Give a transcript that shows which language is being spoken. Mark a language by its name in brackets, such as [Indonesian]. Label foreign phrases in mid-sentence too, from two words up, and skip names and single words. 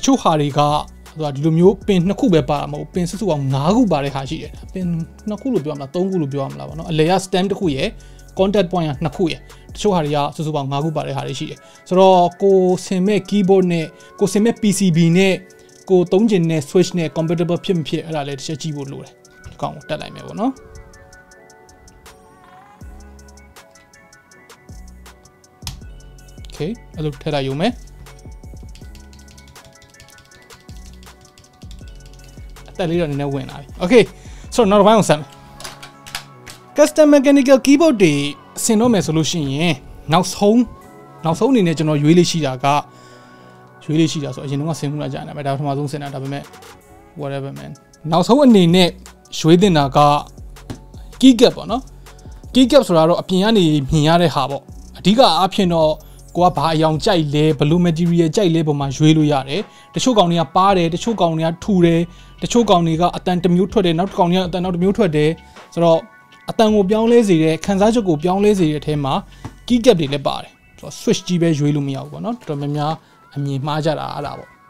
[Burmese] ချို့ဟာတွေကဒီလိုမျိုးပင်2ခုပဲပါမှာမဟုတ်ပင်စုစုပေါင်း5ခုပါတဲ့ဟာရှိတယ်ပင်2ခုလို့ပြောရမလား3ခုလို့ပြောရမလားပေါ့နော်အလဲက stem တစ်ခုရယ် contact point က2ခုရယ်တချို့ဟာတွေကစုစုပေါင်း5ခုပါတဲ့ဟာတွေရှိတယ်ဆိုတော့ကိုဆင်မဲ့ keyboard နဲ့ကိုဆင်မဲ့ PCB နဲ့ကိုသုံးချင်တဲ့ switch နဲ့ compatible ဖြစ်မဖြစ်အဲ့ဒါလည်းတစ်ချက်ကြည့်ဖို့လိုတယ်ဒီကောင်ကိုတက်လိုက်မယ်ပေါ့နော် okay အဲ့လိုထည့်လိုက်ရုံပဲ အတက်လေးတော့နည်းနည်းဝင်လာပြီ okay ဆိုတော့နောက်တစ်ပိုင်းအောင်ဆက်မယ် [English] custom mechanical keyboard [Burmese] တွေဆင်တော့မယ်ဆိုလို့ရှိရင်နောက်ဆုံးအနေနဲ့ကျွန်တော်ရွေးလေးရှိတာကရွေးလေးရှိတာဆိုအရင်တော့ဆင်မှုလာကြတယ်ဒါပေမဲ့ဒါပထမဆုံးဆင်တာဒါပေမဲ့ [English] whatever man [Burmese] နောက်ဆုံး အနေနဲ့ရွေးတင်တာက [English] key gap [Burmese] ပေါ့နော် [English] key gap [Burmese] ဆိုတာတော့အပြင်ကနေမြင်ရတဲ့ဟာပေါ့အဓိကအားဖြင့်တော့ကိုကဘာအယောင်ကြိုက်လဲဘယ်လို material ကြိုက်လဲပုံမှာရွေးလို့ရတယ်တချို့ကောင်တွေကပါတယ်တချို့ကောင်တွေကထူတယ်တချို့ကောင်တွေကအတန်တစ်မျိုးထွက်တယ်နောက်တစ်ကောင်တွေကအတန်နောက်တစ်မျိုးထွက်တယ်ဆိုတော့အတန်ကိုပြောင်းလဲစေတဲ့ခန်းစားချက်ကိုပြောင်းလဲစေတဲ့အထဲမှာ [English] key gap [Burmese] တွေလည်းပါတယ်ဆိုတော့ switch ကြီးပဲရွေးလို့မရဘူးပေါ့နော်တော်တော်များများအမြင်မှားကြတာအဲ့ဒါပေါ့